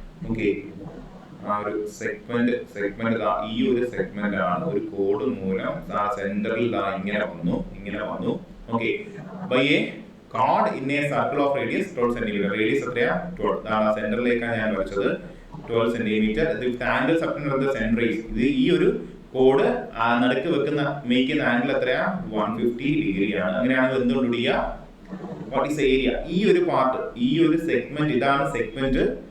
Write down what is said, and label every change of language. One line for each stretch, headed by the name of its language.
Malayalam: Okay, ആ ഒരു segment ഈ ഒരു സെഗ്മെന്റ് ആണ്. ഒരു കോഡ് മൂലം സെന്ററിൽ ഇങ്ങനെ വന്നു.
English: Okay, by a chord in a circle of radius 12 cm.
Malayalam: Radius എത്രയാ? 12. അതാണ് സെന്ററിലേക്കാണ് ഞാൻ വരച്ചത്. 12 cm.
English: With angle subtended at the center is,
Malayalam: ഇത് ഈ ഒരു കോഡ് നടുക്ക് മേക്കുന്ന ആംഗിൾ എത്രയാ? 150 ഡിഗ്രി ആണ്. അങ്ങനെയാണെങ്കിൽ എന്ത് കണ്ടുപിടിക്കുക?
English: What is area?
Malayalam: ഈ ഒരു പാർട്ട്, ഈ ഒരു സെഗ്മെന്റ്, ഇതാണ് സെഗ്മെന്റ്.